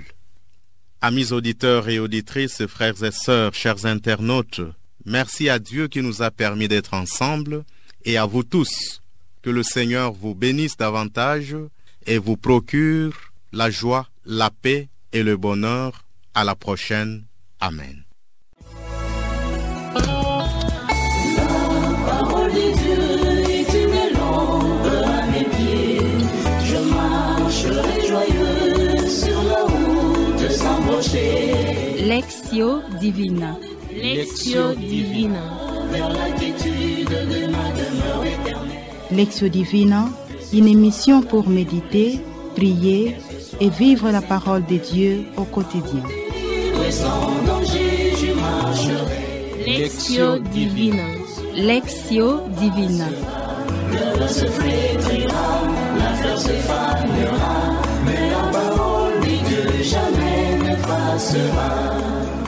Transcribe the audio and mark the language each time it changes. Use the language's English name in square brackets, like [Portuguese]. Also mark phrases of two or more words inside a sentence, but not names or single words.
[French] Amis auditeurs et auditrices, frères et sœurs, chers internautes, merci à Dieu qui nous a permis d'être ensemble et à vous tous. Que le Seigneur vous bénisse davantage et vous procure la joie, la paix et le bonheur. À la prochaine. Amen. Lectio Divina. Lectio Divina. Lectio Divina, une émission pour méditer, prier et vivre la parole de Dieu au quotidien. Lectio Divina. Lectio Divina. Le vent se flétrira, la fleur se fanera, mais la parole de Dieu jamais ne passera.